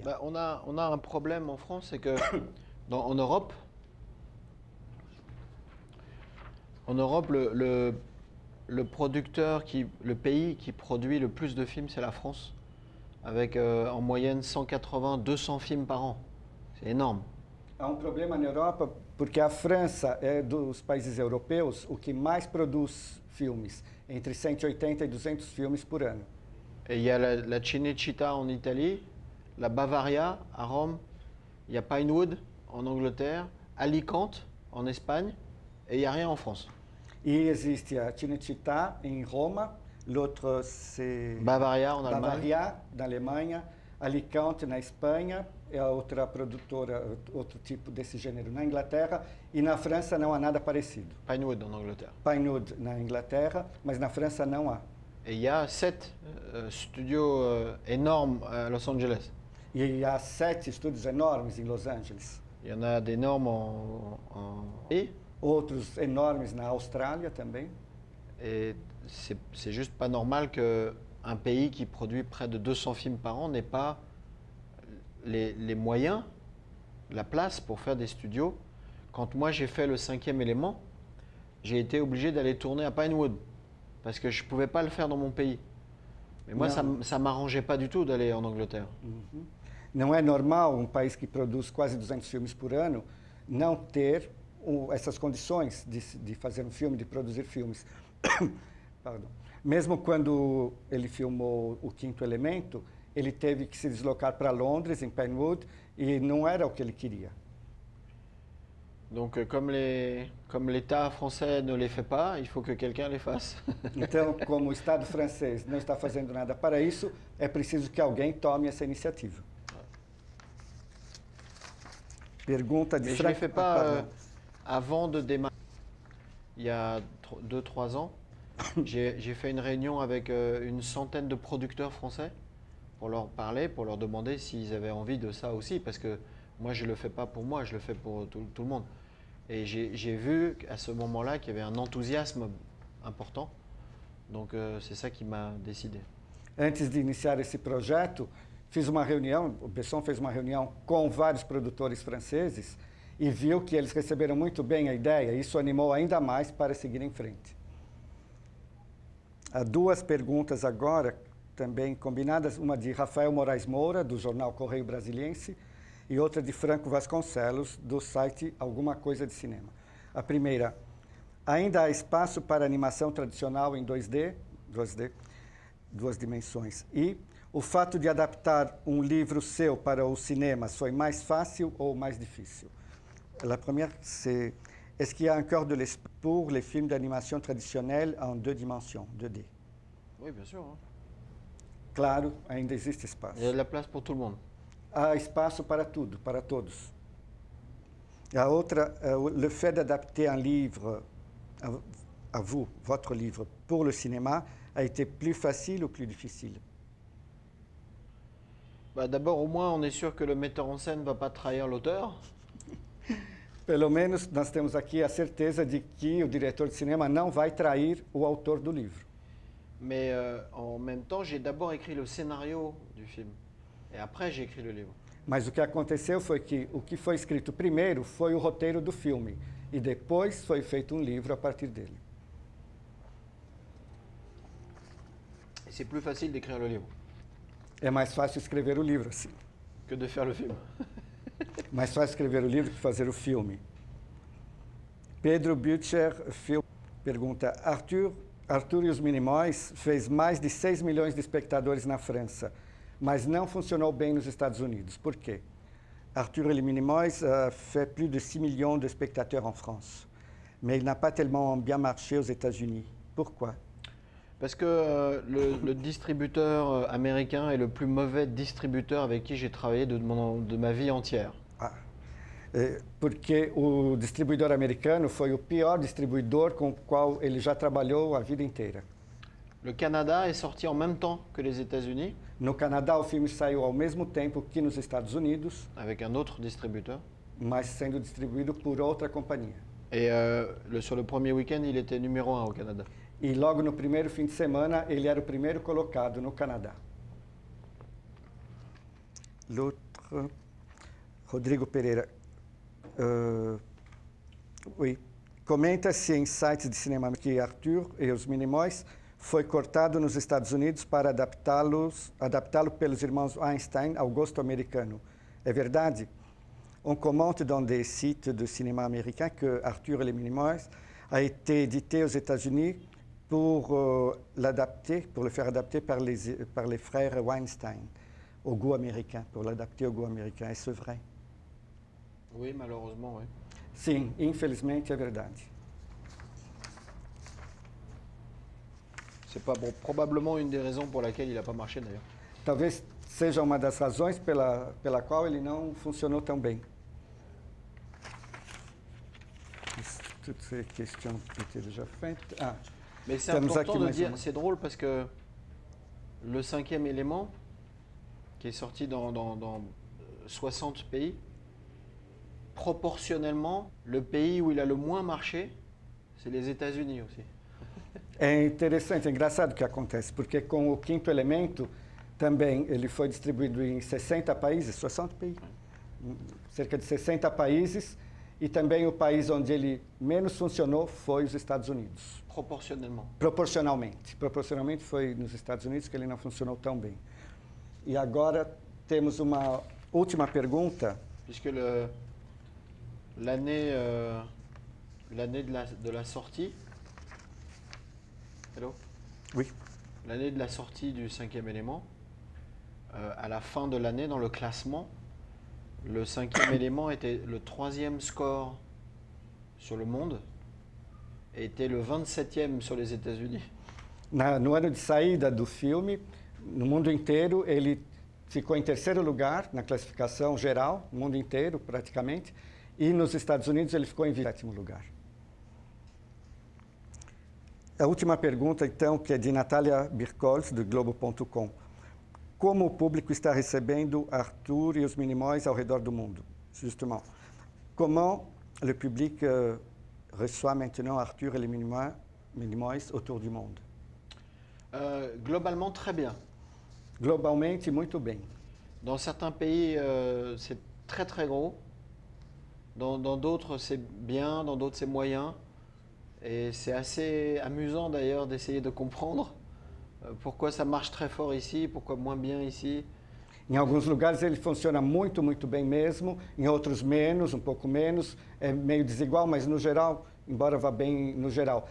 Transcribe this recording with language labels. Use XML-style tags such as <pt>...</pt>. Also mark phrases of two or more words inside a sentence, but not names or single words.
<fr>Bah, on a un problème en France, c'est que en Europe, le producteur, le pays qui produit le plus de films, c'est la France, avec en moyenne 180-200 films par an. C'est énorme.</fr> <pt>Há problema na Europa porque a França é dos países europeus o que mais produz filmes, entre 180 e 200 filmes por ano.</pt> <fr>Et il y a la Cinecittà en Italie, la Bavaria à Rome, il y a Pinewood en Angleterre, Alicante en Espagne, et il n'y a rien en France.</fr> <pt>E existe a Cinecittà em Roma,</pt> <fr>l'autre c'est Bavaria en Allemagne.</fr> <pt>Bavaria na Alemanha, Alicante na Espanha, é a outra produtora, outro tipo desse gênero na Inglaterra, e na França não há nada parecido.</pt> <fr>Pinewood en Angleterre.</fr> <pt>Pinewood na Inglaterra, mas na França não há.</pt> <fr>Et il y a 7 studios énormes à Los Angeles.</fr> <pt>E há 7 estúdios enormes em Los Angeles.</pt> <fr>Il y en a d'énormes et</fr> <pt>outros enormes na Austrália também.</pt> <fr>c'est juste pas normal qu'un pays qui produit près de 200 films par an n'ait pas les moyens, la place pour faire des studios. Quand moi j'ai fait le 5e élément, j'ai été obligé d'aller tourner à Pinewood parce que je ne pouvais pas le faire dans mon pays. Mais moi, ça ne m'arrangeait pas du tout d'aller en Angleterre. Uhum.</fr> <pt>Não é normal país que produz quase 200 filmes por ano não ter essas condições de fazer filme, de produzir filmes.</pt> <fr>Pardon.</fr> <pt>Mesmo quando ele filmou O Quinto Elemento, ele teve que se deslocar para Londres, em Pinewood, e não era o que ele queria.</pt> <fr>Donc, comme l'État français ne les fait pas, il faut que quelqu'un les fasse.</fr> <pt>Então, como o Estado francês não está fazendo nada para isso, é preciso que alguém tome essa iniciativa. Pergunta de</pt> <fr>Mais je ne l'ai fait pas avant de démarrer. Il y a 2-3 ans, j'ai fait une réunion avec une centaine de producteurs français pour leur parler, pour leur demander s'ils avaient envie de ça aussi, parce que moi, je ne le fais pas pour moi, je le fais pour tout le monde. Et j'ai vu à ce moment-là qu'il y avait un enthousiasme important. Donc, c'est ça qui m'a décidé.</fr> <pt>Antes de iniciar esse projeto, fiz uma reunião, o Besson fez uma reunião com vários produtores franceses e viu que eles receberam muito bem a ideia. Isso animou ainda mais para seguir em frente. Há duas perguntas agora, também combinadas, uma de Rafael Moraes Moura, do jornal Correio Brasiliense, e outra de Franco Vasconcelos, do site Alguma Coisa de Cinema. A primeira, ainda há espaço para animação tradicional em 2D, duas dimensões, e o fato de adaptar um livro seu para os cinemas foi mais fácil ou mais difícil?</pt> <fr>La première, c'est est-ce qu'il y a encore de l'espace pour les films d'animation traditionnels en 2 dimensions, 2D? Oui, bien sûr. Hein.</fr> <pt>Claro, ainda existe espaço.</pt> <fr>Il y a de la place pour tout le monde.</fr> <pt>Há espaço para tudo, para todos. A outra,</pt> <fr>le fait d'adapter un livre, à vous, votre livre, pour le cinéma, a été plus facile ou plus difficile? Bah, d'abord, au moins, on est sûr que le metteur en scène ne va pas trahir l'auteur.</fr> <pt>Pelo menos nós temos aqui a certeza de que o diretor de cinema não vai trair o autor do livro.</pt> <fr>Mais en même temps, j'ai d'abord écrit le scénario du film. Et après, j'ai écrit le livre.</fr> <pt>Mas o que aconteceu foi que o que foi escrito primeiro foi o roteiro do filme e depois foi feito um livro a partir dele.</pt> <fr>Et c'est plus facile d'écrire le livre</fr> <pt>É mais fácil escrever o livro assim.</pt> <fr>que de faire le film.</fr> <pt>Mais fácil escrever o livro que fazer o filme. Pedro Butcher pergunta: Arthur e os Minimóis fez mais de 6 milhões de espectadores na França, mas não funcionou bem nos Estados Unidos. Por quê?</pt> <fr>Arthur et les Minimoys fait plus de 6 millions de spectateurs en France, mais il n'a pas tellement bien marché aux États-Unis. Pourquoi? Parce que le distributeur américain est le plus mauvais distributeur avec qui j'ai travaillé de ma vie entière.</fr> <pt>Porque o distribuidor americano foi o pior distribuidor com o qual ele já trabalhou a vida inteira.</pt> <fr>Le Canada est sorti en même temps que les États-Unis.</fr> <pt>No Canadá, o filme saiu ao mesmo tempo que nos Estados Unidos,</pt> <fr>avec un autre distributeur.</fr> <pt>mas sendo distribuído por outra companhia.</pt> <fr>Et sur le premier week-end, il était numéro 1 au Canada.</fr> <pt>E logo no primeiro fim de semana, ele era o primeiro colocado no Canadá.</pt> <fr>L'autre, Rodrigo Pereira. Oui.</fr> <pt>Comenta-se em sites de cinema que Arthur e os Minimóis foi cortado nos Estados Unidos para adaptá-lo pelos irmãos Weinstein ao gosto americano. É verdade?</pt> <fr>On commente dans des sites de cinéma américain que Arthur et les Minimoys a été édité aux États-Unis pour le faire adapter par les frères Weinstein au goût américain, pour l'adapter au goût américain. Est-ce vrai? Oui, malheureusement, oui.</fr> <pt>Sim, infelizmente é verdade.</pt> <fr>C'est pas bon, probablement une des raisons pour laquelle il n'a pas marché d'ailleurs.</fr> <pt>Talvez seja uma das razões pela qual ele não funcionou tão bem.</pt> <fr>Toutes ces questions étaient déjà faites. Ah, mais c'est important de dire, c'est drôle parce que le 5e élément, qui est sorti dans 60 pays, proportionnellement, le pays où il a le moins marché, c'est les États-Unis aussi.</fr> <pt>É interessante, é engraçado o que acontece, porque com o Quinto Elemento também ele foi distribuído em 60 países, 60 países, cerca de 60 países, e também o país onde ele menos funcionou foi os Estados Unidos.</pt> <fr>Proportionnellement.</fr> <pt>Proporcionalmente foi nos Estados Unidos que ele não funcionou tão bem. E agora temos uma última pergunta.</pt> <fr>Puisque l'année de la sortie.</fr> <en>Hello?</en> <fr>Oui. L'année de la sortie du cinquième élément, à la fin de l'année, dans le classement, le cinquième élément était le 3e score sur le monde et était le 27e sur les États-Unis.</fr> <pt>No ano de saída do filme, no mundo inteiro, ele ficou em 3º lugar na classificação geral, no mundo inteiro praticamente, e nos Estados Unidos ele ficou em 27º lugar. A última pergunta, então, que é de Natália Birkols, do Globo.com. Como o público está recebendo Arthur e os Minimoys ao redor do mundo?</pt> <fr>Justement. Comment le public reçoit maintenant Arthur et les Minimoys autour du monde? Globalement, très bien.</fr> <pt>Globalmente, muito bem.</pt> <fr>Dans certains pays, c'est très très gros. Dans d'autres, c'est bien. Dans d'autres, c'est moyen. Et c'est assez amusant d'ailleurs d'essayer de comprendre pourquoi ça marche très fort ici, pourquoi moins bien ici.</fr> <pt>Em alguns lugares ele funciona muito, muito bem mesmo, em outros menos, um pouco menos, é meio desigual, mas no geral, embora vá bem no geral.</pt>